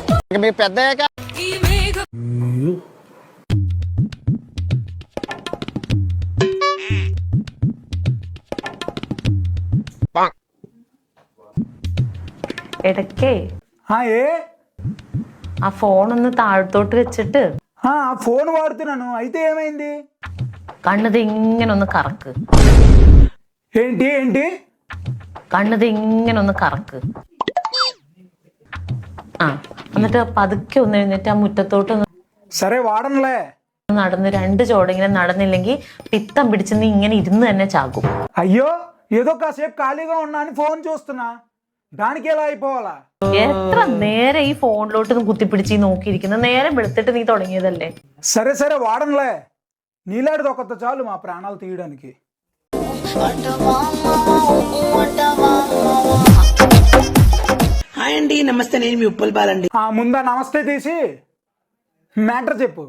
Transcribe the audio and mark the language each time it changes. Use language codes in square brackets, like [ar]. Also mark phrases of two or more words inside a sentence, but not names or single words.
[te] మీ పెద్ద [ml] ഇടയ്ക്കേ [te] ఆ [ml] ഫോൺ ഒന്ന് താഴത്തോട്ട് വെച്ചിട്ട് [te] ఆ ఫోన్ వాడుతున్నాను అయితే ఏమైంది [ml] കണ്ണത് ഇങ്ങനെ ഒന്ന് കറക്ക് [te] ఏంటి ఏంటి [ml] കണ്ണത് ഇങ്ങനെ ഒന്ന് കറക്ക് ആ എന്നിട്ട് പതുക്കെ ഒന്ന് എഴുന്നേറ്റ് ആ മുറ്റത്തോട്ട് [te] సరే వాడనులే [ml] നടന്ന് 2 ചോടിങ്ങനെ നടന്നില്ലെങ്കിൽ പിത്തം പിടിച്ച് നീ ഇങ്ങനെ ഇരുന്ന് തന്നെ ചാകും. [te] అయ్యో ఏదో కాసేపు ఖాళీగా ఉన్నా అని ఫోన్ చూస్తున్నా దానికి ఎలా అయిపోవాలా [ml] എത്ര നേരെ ഈ ഫോണിലോട്ട് കുത്തിപ്പിടിച്ച് നോക്കിയിരിക്കുന്നത് നേരം വെളുത്തിട്ട് നീ തുടങ്ങിയതല്ലേ. [te] సరే సరే వాడనులే నీలాంటిది ఒకటి చాలు మా ప్రాణాలు తీయడానికి. హాయ్ అండి, నమస్తే. నేను మీ ఉప్పల్ బాలండి. ముందా నమస్తే తీసి మ్యాటర్ చెప్పు.